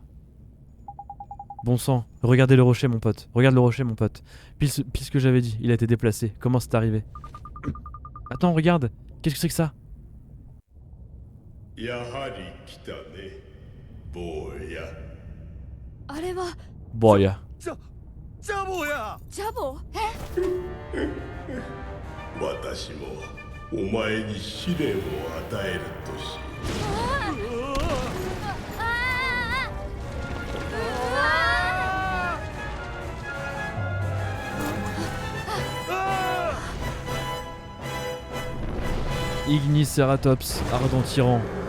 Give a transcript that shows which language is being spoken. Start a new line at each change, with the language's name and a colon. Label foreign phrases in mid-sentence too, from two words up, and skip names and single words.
French: Bon sang, regardez le rocher, mon pote. Regarde le rocher, mon pote. Pile ce que j'avais dit, il a été déplacé. Comment c'est arrivé? Attends, regarde. Qu'est-ce que c'est que ça? Boya.
Japanese: ジャボやジャボ私もお前に試練を与えるとし
French: Igniceratops, ardent tyran.